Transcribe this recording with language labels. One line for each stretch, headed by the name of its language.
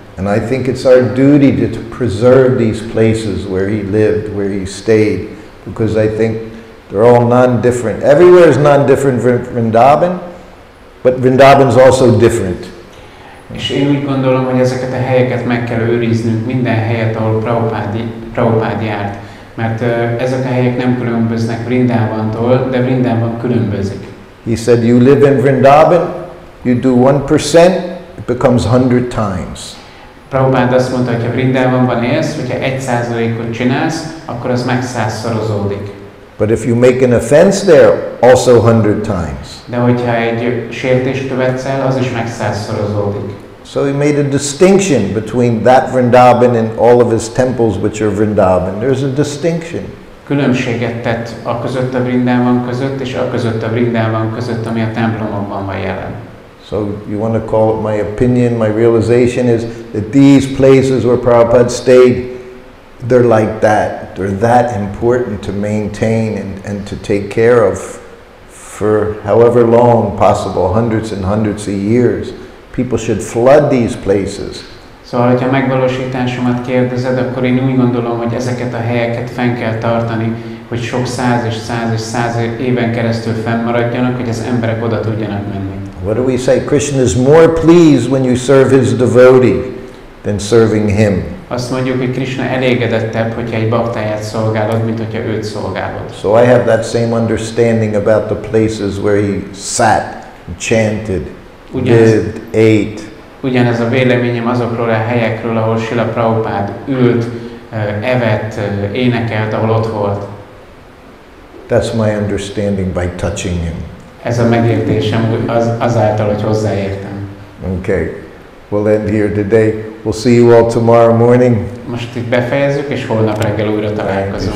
English: And I think it's our duty to preserve these places where he lived, where he stayed, because I think they're all non-different. Everywhere is non-different from Vrindavan, but Vrindavan is also different.
Hungarian: És én úgy gondolom, hogy ezeket a helyeket meg kell őriznünk, minden helyet, ahol Prabhupada járt. Mert ezek a helyek nem különböznek Vrindavantól, de Vrindavan különbözik.
English: He said, you live in Vrindavan, you do 1%, it becomes 100 times.
Hungarian: Prabhupada azt mondta, hogy ha Vrindavanban élsz, hogyha 1%-ot csinálsz, akkor az meg 100-szorozódik.
English: But if you make an offense there, also 100 times.
Hungarian: De hogyha egy sértést követsz el, az is meg 100-szorozódik.
English: So he made a distinction between that Vrindavan and all of his temples which are Vrindavan. There's a distinction.
Hungarian: Különbséget tett a között a Vrindavan között, és a között a Vrindavan között, ami a templomokban van jelen.
English: So you want to call it my opinion, my realization is that these places where Prabhupada stayed, they're like that. They're that important to maintain and to take care of for however long possible, hundreds and hundreds of years. People should flood these places.
Hungarian: Szóval, hogyha megvalósításomat kérdezed, akkor én úgy gondolom, hogy ezeket a helyeket fenn kell tartani, hogy sok száz és száz és száz éven keresztül fennmaradjanak, hogy az emberek oda tudjanak menni.
English: What do we say? Krishna is more pleased when you serve his devotee than serving him.
Hungarian: Azt mondjuk, hogy Krishna elégedettebb, hogyha egy baktáját szolgálod, mint hogyha őt szolgálod.
English: So I have that same understanding about the places where he sat and chanted, lived, ate.
Hungarian: Ugyanez a véleményem azokról a helyekről, ahol Srila Prabhupada ült, evett, énekelt, ahol ott volt.
English: That's my understanding by touching him.
Hungarian: Ez a megértésem azáltal, hogy hozzáértem.
English: Okay, we'll end here today. We'll see you all tomorrow morning.
Hungarian: Most itt befejezzük, és holnap reggel újra találkozunk.